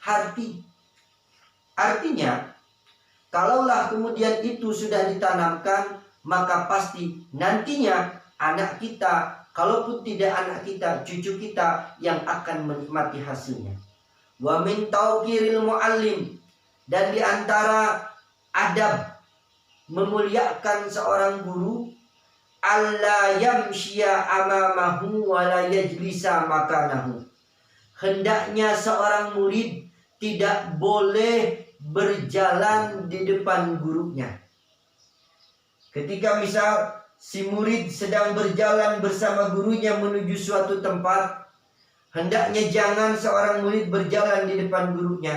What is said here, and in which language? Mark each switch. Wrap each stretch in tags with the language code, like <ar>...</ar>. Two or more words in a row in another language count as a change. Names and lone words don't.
<id>Artinya, kalaulah kemudian itu sudah ditanamkan, maka pasti nantinya anak kita, kalaupun tidak anak kita, cucu kita yang akan menikmati hasilnya.</id> <ar>ومن توقير المعلم,</ar> <id>dan di antara adab memuliakan seorang guru,</id> <ar>ألا يمشي أمامه ولا يجلس مكانه.</ar> <id>Hendaknya seorang murid tidak boleh berjalan di depan gurunya. Ketika misal si murid sedang berjalan bersama gurunya menuju suatu tempat, hendaknya jangan seorang murid berjalan di depan gurunya.</id>